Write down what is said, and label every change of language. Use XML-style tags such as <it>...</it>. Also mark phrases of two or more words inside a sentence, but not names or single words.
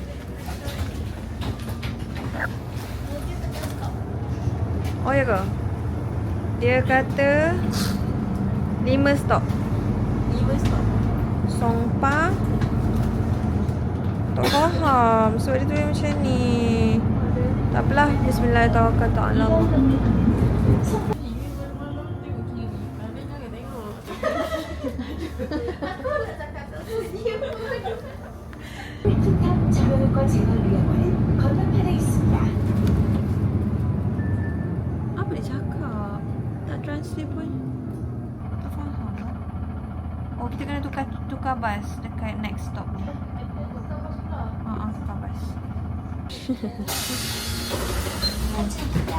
<ms>Oh ya ke? Dia kata 5 stop. 5 stop. Songpa. Tak faham sebab dia tulis macam ni. Tak apalah.</ms> <ar>Bismillahirrahmanirrahim.</ar> <ko>툭탁 자료과 제거를 위한 건너편에 있습니다.</ko> <ms>Apa dia cakap? Tak translate pun. Tak faham. Oh, kita kena tukar bas dekat</ms> <en>next stop</en> <ms>ni. Tukar bas.</ms> <ko>하차입니다.</ko>